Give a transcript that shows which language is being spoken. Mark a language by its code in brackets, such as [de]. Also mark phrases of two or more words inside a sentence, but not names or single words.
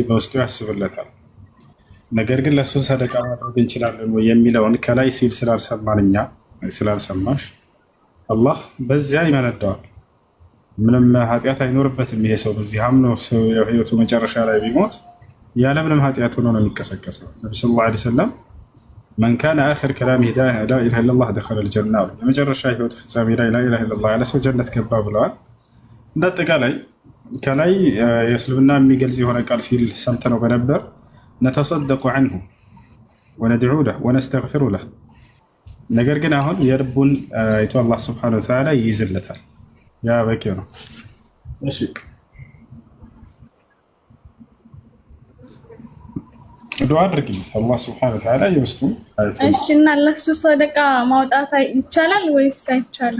[am] በውስጡ ያስብለታል። ነገር ግን ለሱ ሰደቃ ማድረግ እንችላለን ወይ የሚለውን ከላይ ሲል ስላልሰማንኛ ስላልሰማሽ አላህ በዚያ ይመነዳዋል። ምንም ኃጢአት አይኖርበትም። ይሄ ሰው በዚህ አምኖ ሰው የህይወቱ መጨረሻ ላይ ቢሞት ያለ ምንም ኃጢአት ሆኖ ነው የሚቀሰቀሰው። ነብዩ [ar] صلى الله عليه وسلم من كان آخر كلامه لا إله إلا الله دخل الجنة [am] የመጨረሻ ህይወት ፍጻሜ ላይ [ar] لا إله إلا الله [am] ያለ ሰው ጀነት ገባ ብለዋል። እንደአጠቃላይ ከላይ የእስልምና የሚገልጽ የሆነ ቃል ሲል ሰምተነው በነበር [ar] نتصدق عنه وندعو له ونستغفر له [am] ነገር ግን አሁን የልቡን አይቶ አላህ [ar] سبحانه وتعالى [am] ይይዝለታል። ያ በቂ ነው። እሺ ዱዓ አድርጊለት አላህ [ar] سبحانه وتعالى [am] ይወስዱ። እሺ እና ለሱ ሰደቃ ማውጣት ይቻላል ወይስ አይቻልም?